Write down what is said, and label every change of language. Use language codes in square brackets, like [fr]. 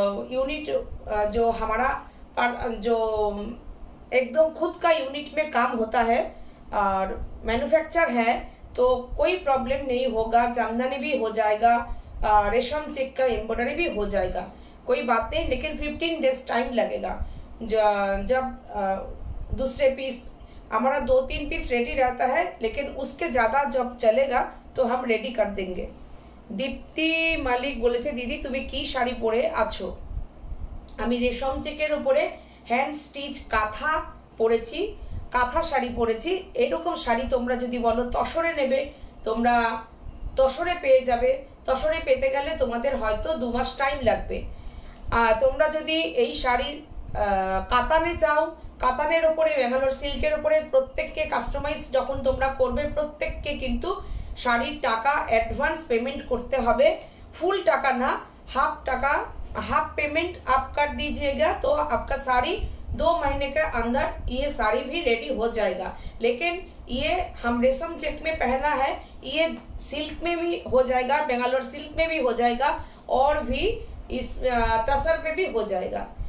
[hi] Unit जो हमारा जो एकदम खुद का यूनिट में काम होता है और मैन्युफैक्चर है, तो कोई प्रॉब्लम नहीं होगा, जामदानी भी हो जाएगा, रेशम चेक का एम्ब्रॉयडरी भी हो जाएगा, कोई बात नहीं, लेकिन 15 डेज टाइम लगेगा। जब दूसरे पीस हमारा 2-3 पीस रेडी रहता है, लेकिन उसके ज्यादा जब चलेगा तो हम रेडी कर देंगे। [bn] दीप्ति मालिक बोलेছে দিদি তুমি কি শাড়ি পরে আছো? আমি রেশম চেকের উপরে হ্যান্ড স্টিচ কাঁথা পরেছি, কাঁথা শাড়ি পরেছি। এরকম শাড়ি তোমরা যদি বলো তসরে নেবে, তোমরা তসরে পেয়ে যাবে। তসরে পেতে গেলে তোমাদের হয়তো 2 মাস টাইম লাগবে। তোমরা যদি এই শাড়ি কাতানে চাও, কাতানের উপরে ব্যাঙ্গালোর সিল্কের উপরে প্রত্যেককে কাস্টমাইজ যখন তোমরা করবে, প্রত্যেককে কিন্তু শাড়ির টাকা অ্যাডভান্স পেমেंट করতে হবে, ফুল টাকা না, [hi] हाफ पेमेंट आप कर दीजिएगा तो आपका साड़ी 2 महीने के अंदर ये साड़ी भी रेडी हो जाएगा। लेकिन ये हम रेशम चेक में पहना है, ये सिल्क में भी हो जाएगा, बेंगालोर सिल्क में भी हो जाएगा और भी इस तसर में भी हो जाएगा।